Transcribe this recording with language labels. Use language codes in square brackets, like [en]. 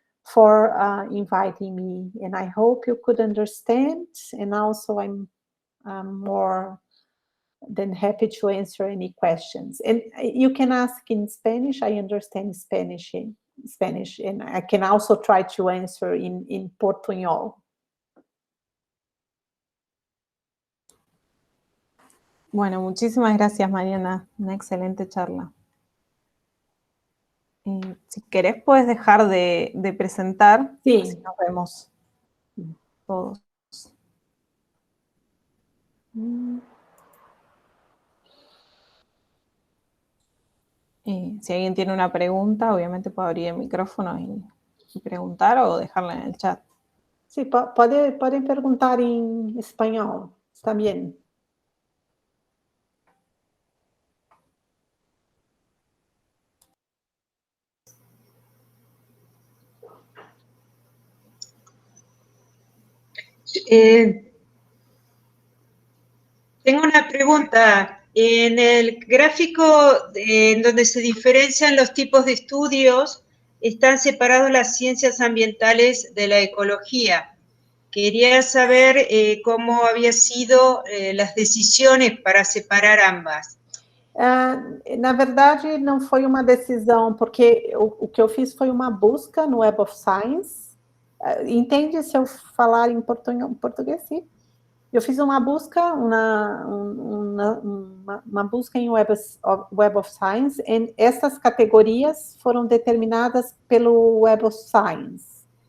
[en] for inviting me, and I hope you could understand, and also I'm more than happy to answer any questions. And you can ask in Spanish. I understand Spanish, and I can also try to answer in Portuñol. [es] Bueno, muchísimas gracias, Mariana. Una excelente charla. Si querés, puedes dejar de presentar. Sí. Así nos vemos todos. Si alguien tiene una pregunta, obviamente puede abrir el micrófono y preguntar o dejarla en el chat. Sí, pueden preguntar en español, está bien. Tengo una pregunta. En el gráfico en donde se diferencian los tipos de estudios, están separados las ciencias ambientales de la ecología. [pt] Queria saber como havia sido as decisões para separar ambas. Na verdade, não foi uma decisão, porque o que eu fiz foi uma busca no Web of Science. Entende se eu falar em português? Sim. Eu fiz uma busca, uma busca em Web of Science, e essas categorias foram determinadas pelo Web of Science.